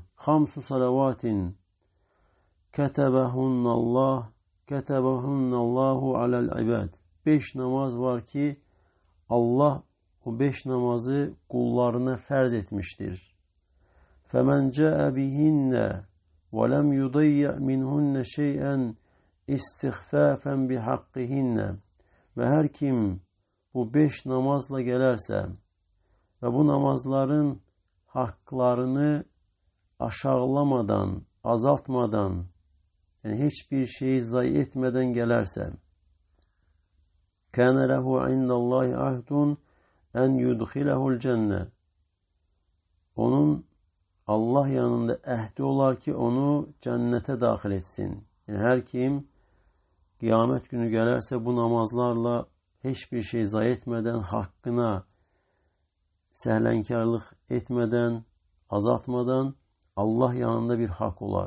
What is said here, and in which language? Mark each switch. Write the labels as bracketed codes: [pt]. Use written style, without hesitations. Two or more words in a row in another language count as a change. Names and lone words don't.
[ar] خمس صلوات كتبهن الله على العباد. [az] 5 namaz var ki, Allah o 5 namazı qullarına fərz etmişdir. [ar] فمن جاء بهن وَلَمْ يُضَيَّعْ مِنْهُنَّ شَيْئًا اِسْتِغْفَافًا بِحَقِّهِنَّ. [az] Və hər kim bu 5 namazla gələrsə və bu namazların haqqlarını aşağılamadan, azaltmadan, yəni heç bir şeyi zayi etmədən gələrsə, [ar] كَانَ لَهُ عِنْدَ اللّٰهِ عَهْدٌ اَنْ يُدْخِلَهُ الْجَنَّةِ. [az] Onun Allah yanında əhdi olar ki, onu cənnətə daxil etsin. Yəni, hər kim qiyamət günü gələrsə, bu namazlarla heç bir şey zayi etmədən, haqqına səhlənkarlıq etmədən, azaltmadan Allah yanında bir haqq olar.